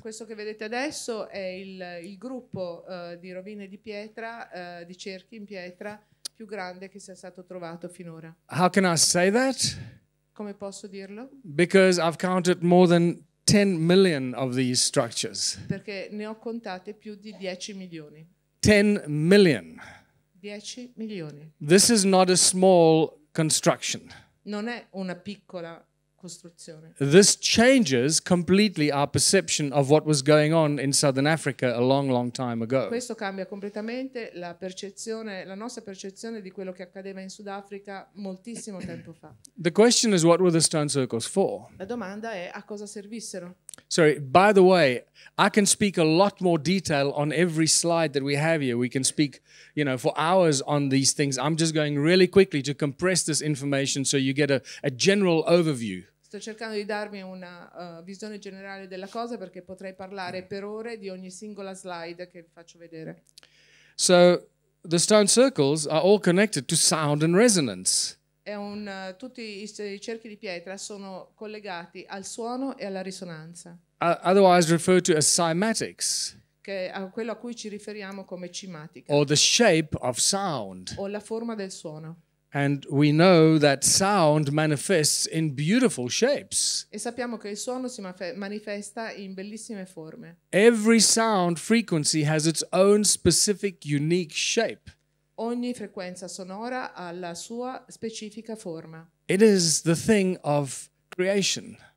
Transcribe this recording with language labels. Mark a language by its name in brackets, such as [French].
[Italian] Questo che vedete adesso è il gruppo di rovine di pietra, di cerchi in pietra, più grande che sia stato trovato finora. [English] How can I say that? [Italian] Come posso dirlo? [English] Because I've counted more than 10 million of these structures. [Italian] Perché ne ho contate più di 10 milioni. [English] 10 million. [Italian] 10 milioni. [English] This is not a small construction. [Italian] Non è una piccola costruzione. [English] This changes completely our perception of what was going on in Southern Africa a long, long time ago. [Italian] Questo cambia completamente la nostra percezione di quello che accadeva in Sudafrica moltissimo tempo fa. [English] The question is, what were the stone circles for? [Italian] La domanda è a cosa servissero. [English] Sorry, by the way, I can speak a lot more detail on every slide that we have here. We can speak, for hours on these things. I'm just going really quickly to compress this information so you get a general overview. [Italian] Sto cercando di darmi una visione generale della cosa perché potrei parlare per ore di ogni singola slide che vi faccio vedere. [English] So, the stone circles are all connected to sound and resonance. [Italian] Tutti i cerchi di pietra sono collegati al suono e alla risonanza. [English] Otherwise referred to as cymatics. [Italian] Che è quello a cui ci riferiamo come cimatica. [English] Or the shape of sound. [Italian] O la forma del suono. [English] And we know that sound manifests in beautiful shapes. [Italian] E sappiamo che il suono si manifesta in bellissime forme. [English] Every sound frequency has its own specific, unique shape. [Italian] Ogni frequenza sonora ha la sua specifica forma. [English] It is the thing of creation.